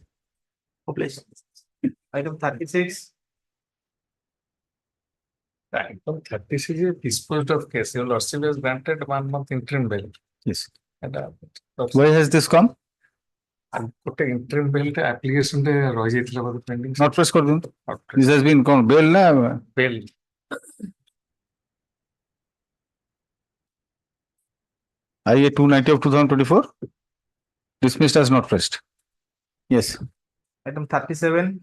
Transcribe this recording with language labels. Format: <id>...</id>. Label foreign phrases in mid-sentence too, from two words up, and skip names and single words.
<en>Please. Item 36. Item 36 is disposed of case. Your lordship has granted 1 month interim bail. Yes. And Why has this come?</en> <or>ଗୋଟେ</or> <en>interim bail</en> <or>ଟେ application ଟେ ରହିଯାଇଥିଲା ବୋଧେ pending.</or> <en>Not press କରିଦିଅନ୍ତୁ. This has been called bail na bail. IA 290 of 2024 dismissed as not pressed. Yes. Item 37.</en>